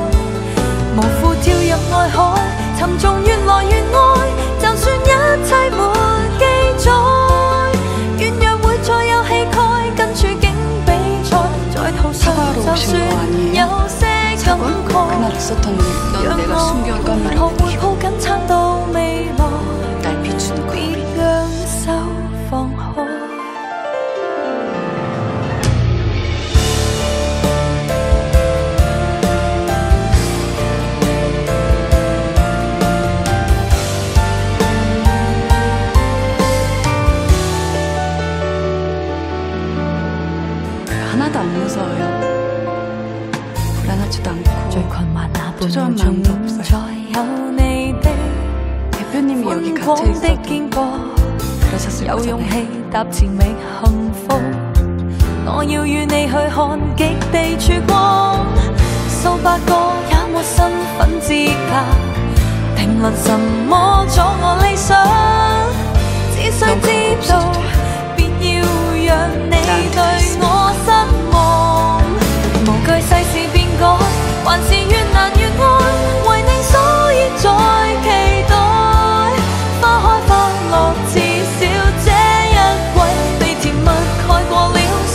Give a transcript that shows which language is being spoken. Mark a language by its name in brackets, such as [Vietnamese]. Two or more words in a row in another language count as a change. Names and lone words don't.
[Cantonese] 無負跳入愛海，沉重越來越愛，就算一切沒記載，軟弱會再有氣概，跟處境比賽，在途上就算有些感慨，讓我學會抱緊撐到未來，別讓手放開。 [Korean] 하나도 안 무서워요. 불안하지도 않고 초조한 마음도 없어요. 대표님이 여기 갇혀 있어도 그러셨을 거잖아요. [Cantonese] 我要與你去看極地曙光，數百個也沒身份資格，評論什麼阻我理想，只需知道，別要讓你對我失望，無懼世事變改，還是越難越愛，為你所以在期待，花開花落，至少這一季被甜蜜蓋過了。